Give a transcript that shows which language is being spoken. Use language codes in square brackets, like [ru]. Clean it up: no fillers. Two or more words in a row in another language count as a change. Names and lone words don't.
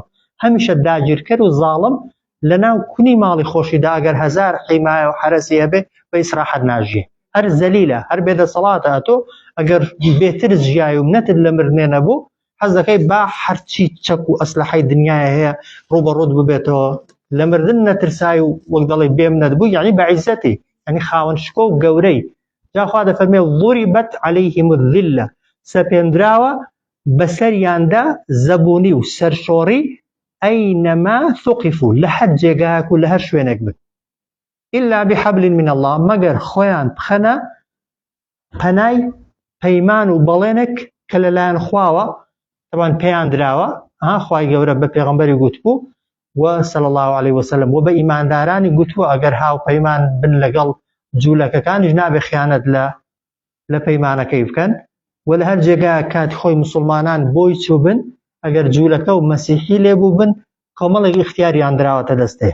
[ckb] هەمیشە داگیرکەر و زاڵم لە ناو کونی ماڵی خۆشیدا ئەگەر هەزار حیمایە و حرەسی هەبێ بە ئیسراحەت ناژیێ، هەر زەلیلە هەر بێدەسەڵاتە. تۆ ئەگەر بێتر ژیای و نەتر لە مردنێ نەبوو حەز دەکەی با هەرچی چەک و ئەسلحەی دنیای هەیە ڕوبەڕووت ببێتەوە، لە مردن نەترسای و وەک دەڵێ بێم نەتبوو، یعنی بە عیزەتی، یعنی خاوەن شکۆ و گەورەی. جا خوا دەفەرمێ [ar] ضربت عليهم الذلة، [ckb] سەپێندراوە بەسەریاندا زەبوونی و سەرشۆڕی، [ar] ئەینەما ثوقفوا [ckb] لە هەر جێگایەک و لە هەر شوێنێک بن، [ar] إلا بحبل من الله، [ckb] مەگەر خۆیان بخەنە پەنای پەیمان و بەڵێنێک کە لەلایەن خواوە، طبعاً پێیان دراوە، خوای گەورە بە پێغەمبەری گوتبوو و [ar] صلی الله عليه وسلم [ckb] و بە ئیماندارانی گوتووە ئەگەر هاو پەیمان بن لەگەڵ جوولەکەکانیش نابێ خیانەت لە پەیمانەکەی بکەن، و لە هەر جێگایە کاتی خۆی مسلمانان بۆی چوو بن، ئەگەر جوولەکە و مەسیحی لێبوو بن، کۆمەڵێک اختیاریان دراوەتە دەستێ.